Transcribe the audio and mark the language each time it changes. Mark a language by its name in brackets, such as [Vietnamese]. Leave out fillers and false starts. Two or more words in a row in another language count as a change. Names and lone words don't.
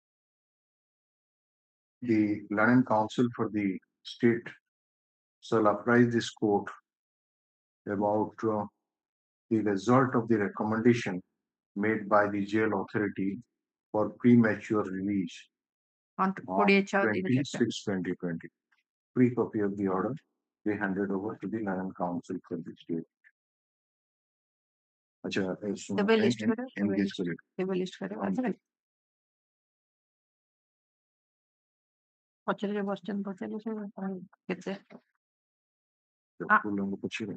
[English] The Learning Council for the state shall apprise this court about the result of the recommendation made by the jail authority for premature release on on 26/2020. Free copy of the order be handed over to the Learning Council for the state. [Hindi] अच्छा [Odia] କେବେ ଲିଷ୍ଟ କରିବ [Hindi] engage करिए [Odia] କେବେ ଲିଷ୍ଟ କରିବ ପଛରେ ଯୋଉ ବସିଛନ୍ତି ପଚାରିଲେ ସେ କେତେ [Hindi] लोगों को पूछिए